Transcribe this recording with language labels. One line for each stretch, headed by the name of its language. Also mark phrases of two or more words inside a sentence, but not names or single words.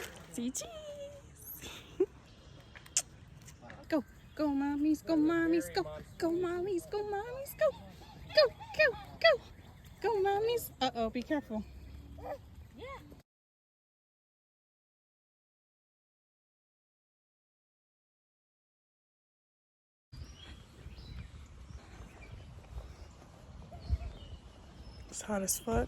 English: See cheese. Go, go, mommies, go, mommies, go, go, mommies, go, mommies, go, go, go, go, go, mommies. Uh-oh, be careful. It's hot as fuck.